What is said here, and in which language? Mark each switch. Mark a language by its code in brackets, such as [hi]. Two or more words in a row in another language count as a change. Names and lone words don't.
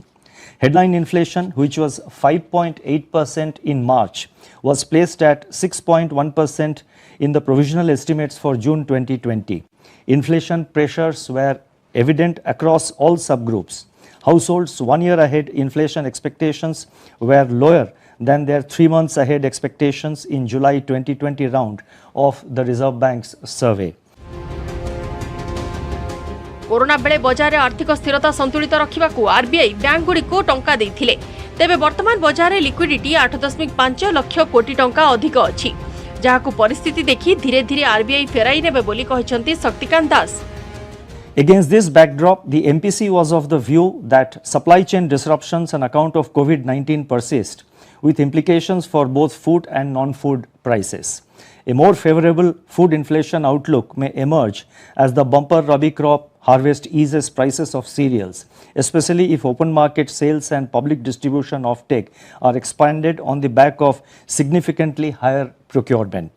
[en] Headline inflation, which was 5.8% in March, was placed at 6.1% in the provisional estimates for June 2020. Inflation pressures were evident across all subgroups. Households 1 year ahead inflation expectations were lower than their 3 months ahead expectations in July 2020 round of the Reserve Bank's survey. [or] କୋରୋନା ବେଳେ ବଜାର ରେ ଆର୍ଥିକ ସ୍ଥିରତା ସନ୍ତୁଳିତ ରଖିବାକୁ ଆରବିଆଇ ବ୍ୟାଙ୍କ ଗୁଡ଼ି କୁ ଟଙ୍କା ଦେଇଥିଲେ। ତେବେ ବର୍ତ୍ତମାନ ବଜାର ରେ ଲିକ୍ୱିଡିଟି 8.5 ଲକ୍ଷ କୋଟି ଟଙ୍କା ଅଧିକ ଅଛି। ଯାହାକୁ ପରିସ୍ଥିତି ଦେଖି ଧୀରେ ଧୀରେ ଆରବିଆଇ ଫେରାଇ ନେବେ ବୋଲି କହିଛନ୍ତି ଶକ୍ତିକାନ୍ତ ଦାସ। [en] Against this backdrop, the MPC was of the view that supply chain disruptions on account of COVID-19 persist, with implications for both food and non-food prices. A more favorable food inflation outlook may emerge as the bumper Rabi crop harvest eases prices of cereals, especially if open market sales and public distribution offtake are expanded on the back of significantly higher procurement.